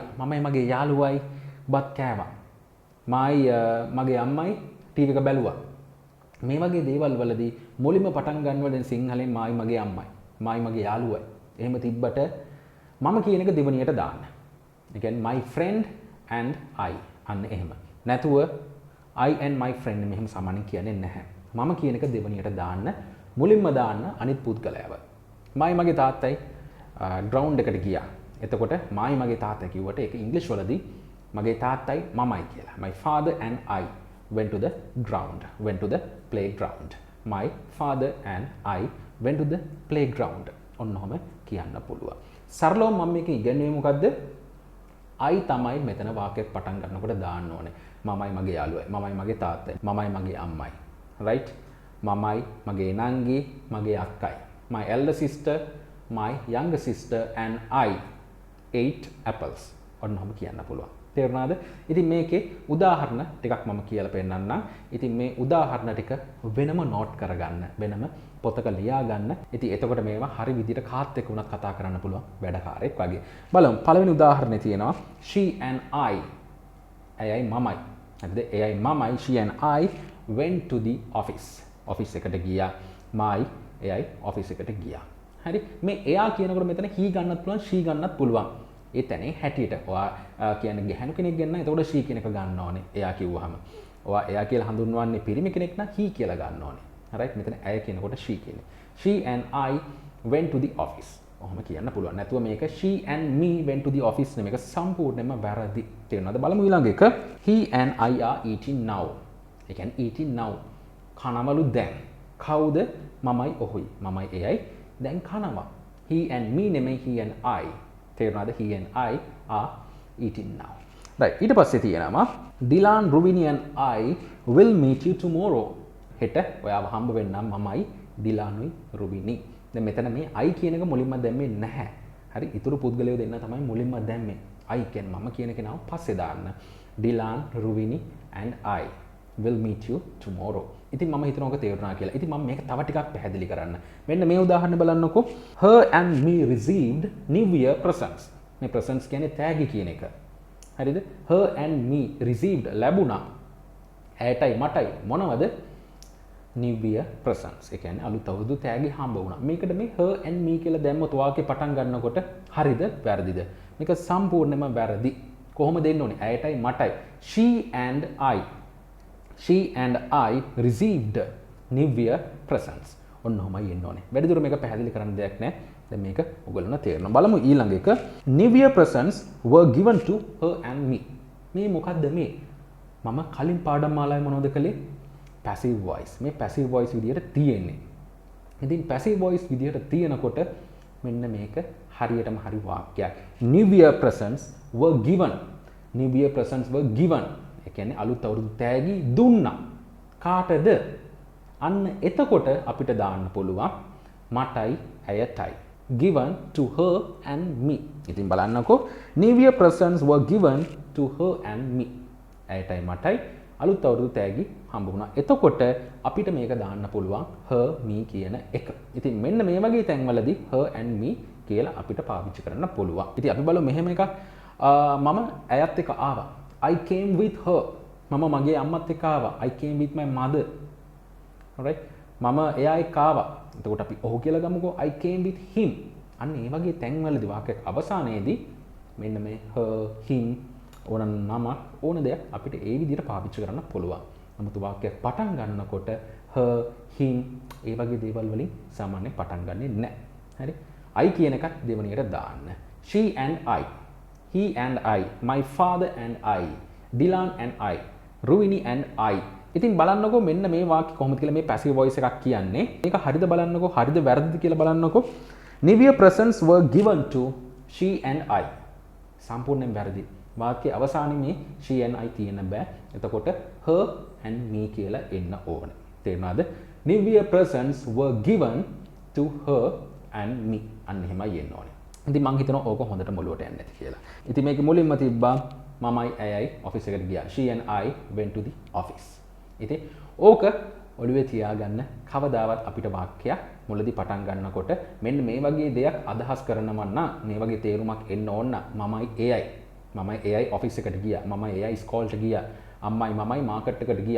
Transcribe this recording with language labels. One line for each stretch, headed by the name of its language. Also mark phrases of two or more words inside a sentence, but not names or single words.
Sinhala: මමයි මගේ යාළුවයි බත් කෑවා. මගේ අම්මයි ටීවී එක බැලුවා. මේ වගේ දේවල් වලදී මුලින්ම පටන් ගන්නවා දැන් සිංහලෙන් මායි මගේ අම්මයි. මායි මගේ යාළුවයි. එහෙම තිබ්බට මම කියන එක දෙවණියට දාන්න. ඒ කියන්නේ
English: my friend and I
Sinhala: අන්න එහෙම. නැතුව
English: I and my friend
Sinhala: මෙහෙම සමානින් කියන්නේ නැහැ. මම කියන එක දෙවණියට දාන්න මුලින්ම දාන්න අනිත් පුද්ගලයාව. මායි මගේ තාත්තයි ග්‍රවුන්ඩ් එකට ගියා. එතකොට මායි මගේ තාත්තා කිව්වට ඒක ඉංග්‍රීසි වලදී මගේ තාත්තයි මමයි කියලා.
English: My father and I went to the ground, went to the playground. My father and I went to the playground.
Sinhala: ඔන්නෝම කියන්න පුළුවන්. සරලව මම මේක ඉගෙනුවේ මොකද්ද? I තමයි මෙතන වාක්‍යයක් පටන් ගන්නකොට දාන්න ඕනේ. මමයි මගේ යාළුවයි, මමයි මගේ තාත්තයි, මමයි මගේ අම්මයි. right? මමයි මගේ නංගි, මගේ අක්කයි.
English: My elder sister, my younger sister and I ate apples.
Sinhala: ඔන්නෝම කියන්න පුළුවන්. තේරුණාද? ඉතින් මේකේ උදාහරණ ටිකක් මම කියලා පෙන්නන්නම්. ඉතින් මේ උදාහරණ ටික වෙනම නෝට් කරගන්න, වෙනම පොතක ලියා ගන්න. ඉතින් එතකොට මේවා හරි විදිහට කාත් එක්ක උනත් කතා කරන්න පුළුවන් වැඩකාරයෙක් වගේ. බලමු. පළවෙනි උදාහරණේ තියෙනවා
English: she and I.
Sinhala: එයයි මමයි. හරිද? එයයි මමයි
English: she and I went to the office.
Sinhala: office එකට ගියා. එයයි office එකට ගියා. හරි? මේ එයා කියනකොට මෙතන he ගන්නත් පුළුවන්, she ගන්නත් පුළුවන්. ඒ තැනේ හැටියට ඔයා කියන්නේ ගැහණු කෙනෙක් ගන්න. එතකොට she කියන එක ගන්න ඕනේ. එයා කිව්වහම. ඔයා එයා කියලා හඳුන්වන්නේ පිරිමි කෙනෙක් නම් he කියලා ගන්න ඕනේ. right? මෙතන ඇය කියනකොට she කියන්නේ.
English: She and I went to the office.
Sinhala: ඔහොම කියන්න පුළුවන්. නැතුව මේක
English: she and me went to the office
Sinhala: නෙමෙයි. මේක සම්පූර්ණයෙන්ම වැරදි. තේරුණාද? බලමු ඊළඟ එක.
English: He and I are eating now.
Sinhala: ඒ කියන්නේ
English: eating now.
Sinhala: කනවලු දැන්. කවුද? මමයි ඔහුයි. මමයි එයයි දැන් කනවා.
English: He and me නෙමෙයි he and I. තේරුණාද? He and I are eating now. right.
Sinhala: ඊට පස්සේ තියෙනවා
English: Dilan, Ruvini and I will meet you tomorrow.
Sinhala: හෙට ඔයාව හම්බ වෙන්නම් මමයි ඩිලානුයි රුබිනි. දැන් මෙතන මේ I කියන එක මුලින්ම දැම්මේ නැහැ. හරි? ඊතුරු පුද්ගලයෝ දෙන්න තමයි මුලින්ම දැම්මේ. I කියන්නේ මම කියන කෙනාව පස්සේ දාන්න.
English: Dilan, Ruvini and I will meet you tomorrow.
Sinhala: ඉතින් මම හිතනවා ඔක තේරුණා කියලා. ඉතින් මම මේක තව ටිකක් පැහැදිලි කරන්න. මෙන්න මේ උදාහරණ බලන්නකෝ.
English: Her and me received New Year presents.
Sinhala: මේ presents කියන්නේ තෑගි කියන එක. හරිද?
English: Her and me received ලැබුණා.
Sinhala: ඇයටයි මටයි මොනවද?
English: New Year presents.
Sinhala: ඒ කියන්නේ අලුත් අවුරුදු තෑගි හම්බ වුණා. මේකට මේ
English: her and me
Sinhala: කියලා දැම්මොත් වාක්‍ය පටන් ගන්නකොට හරිද වැරදිද? මේක සම්පූර්ණයෙන්ම වැරදි. කොහොමද දෙන්න ඕනේ? ඇයටයි මටයි.
English: She and I received New Year presents.
Sinhala: ඔන්නෝමයි එන්න ඕනේ. වැඩිදුර මේක පැහැදිලි කරන්න දෙයක් නැහැ. දැන් මේක ඔයගොල්ලන්ට තේරෙනවා. බලමු ඊළඟ එක.
English: New Year presents were given to her and me.
Sinhala: මේ මොකද්ද මේ? මම කලින් පාඩම් මාලාවේ මොනවද කළේ?
English: passive voice. මේ passive voice
Sinhala: විදියට තියෙන්නේ. ඉතින්
English: passive voice
Sinhala: විදියට තියෙනකොට මෙන්න මේක හරියටම හරි වාක්‍යයක්.
English: New Year presents were given. New Year presents were given.
Sinhala: ඒ කියන්නේ අලුත් අවුරුදු තෑගි දුන්නා. කාටද? අන්න එතකොට අපිට දාන්න පුළුවන් මටයි ඇයටයි.
English: Given to her and me.
Sinhala: ඉතින් බලන්නකෝ.
English: New Year presents were given to her and me.
Sinhala: ඇයටයි මටයි අලුත් අවුරුදු තෑගි හම්බ වුණා. එතකොට අපිට මේක දාන්න පුළුවන්
English: her me
Sinhala: කියන එක. ඉතින් මෙන්න මේ වගේ තැන්වලදී
English: her and me
Sinhala: කියලා අපිට පාවිච්චි කරන්න පුළුවන්. ඉතින් අපි බලමු මෙහෙම එකක්. මම ඇයත් එක්ක ආවා.
English: I came with her.
Sinhala: මම මගේ අම්මත් එක්ක ආවා.
English: I came with my mother. alright.
Sinhala: මම එයා එක්ක ආවා. එතකොට අපි ඔහු කියලා ගමුකෝ.
English: I came with him.
Sinhala: අන්න ඒ වගේ තැන්වලදී වාක්‍යයක් අවසානයේදී මෙන්න මේ
English: her him
Sinhala: ඕන නමක් ඕන දෙයක් අපිට ඒ විදිහට පාවිච්චි කරන්න පුළුවන්. නමුත් වාක්‍යයක් පටන් ගන්නකොට
English: her him
Sinhala: ඒ වගේ දේවල් වලින් සාමාන්‍යයෙන් පටන් ගන්නෙ නැහැ. හරි? I කියන එකත් දෙවණියට දාන්න.
English: She and I, he and I, my father and I, Dilan and I, Ruini and I.
Sinhala: ඉතින් බලන්නකෝ මෙන්න මේ වාක්‍ය කොහොමද කියලා මේ passive voice එකක් කියන්නේ. මේක හරිද බලන්නකෝ, හරිද වැරදිද කියලා බලන්නකෝ.
English: Nivea presents were given to she and I.
Sinhala: සම්පූර්ණයෙන් වැරදි. වාක්‍යයේ අවසානයේ මේ
English: she and I
Sinhala: තියෙන්න බෑ. එතකොට
English: her and me
Sinhala: කියලා එන්න ඕන. තේරුණාද?
English: Nivea presents were given to her and me.
Sinhala: අන්න එහෙමයි එන්න ඕනේ. ඉතින් මං හිතනවා ඕක හොඳට මොළුවට යන්නේ නැති කියලා. ඉතින් මේකේ මුලින්ම තිබ්බා මමයි ඇයයි ඔෆිස් එකට ගියා.
English: She and I went to the office.
Sinhala: ඉතින් ඕක ඔළුවේ තියාගන්න. කවදාවත් අපිට වාක්‍යයක් මුලදී පටන් ගන්නකොට මෙන්න මේ වගේ දෙයක් අදහස් කරනවා නම් මේ වගේ තේරුමක් එන්න ඕන මමයි එයයි ඔෆිස් එකට ගියා. මමයි එයයි ස්කෝල්ට ගියා. අම්මයි මමයි මාකට් එකට ගියා.